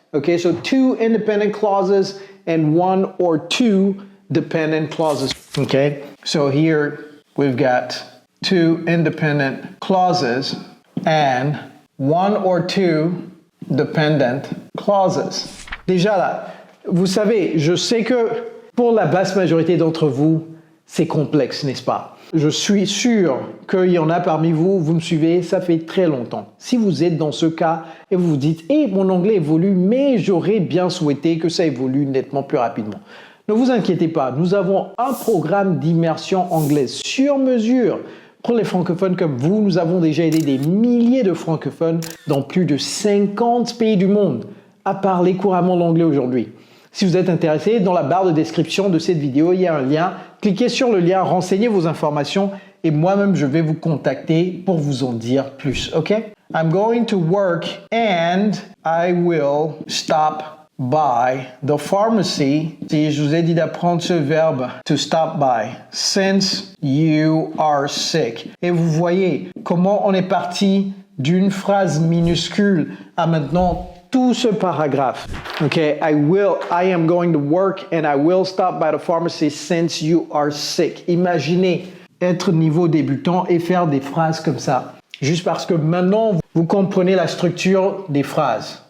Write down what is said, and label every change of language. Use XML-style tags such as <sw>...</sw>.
<en>Okay, so two independent clauses and one or two dependent clauses. Okay, so here we've got two independent clauses and one or two dependent clauses.</en> <fr>Déjà là, vous savez, je sais que pour la vaste majorité d'entre vous, c'est complexe, n'est-ce pas? Je suis sûr qu'il y en a parmi vous, vous me suivez, ça fait très longtemps. Si vous êtes dans ce cas et vous vous dites « Eh, mon anglais évolue, mais j'aurais bien souhaité que ça évolue nettement plus rapidement ». Ne vous inquiétez pas, nous avons un programme d'immersion anglaise sur mesure. Pour les francophones comme vous, nous avons déjà aidé des milliers de francophones dans plus de 50 pays du monde à parler couramment l'anglais aujourd'hui. Si vous êtes intéressé, dans la barre de description de cette vidéo, il y a un lien. Cliquez sur le lien, renseignez vos informations et moi-même, je vais vous contacter pour vous en dire plus, ok?</fr> <en>I'm going to work and I will stop by the pharmacy.</en> <fr>Si je vous ai dit d'apprendre ce verbe</fr> <en>to stop by, since you are sick.</en> <fr>Et vous voyez comment on est parti d'une phrase minuscule à maintenant tout ce paragraphe.</fr> <en>Okay, I am going to work and I will stop by the pharmacy since you are sick.</en> <fr>Imaginez être niveau débutant et faire des phrases comme ça. Juste parce que maintenant, vous comprenez la structure des phrases.</fr>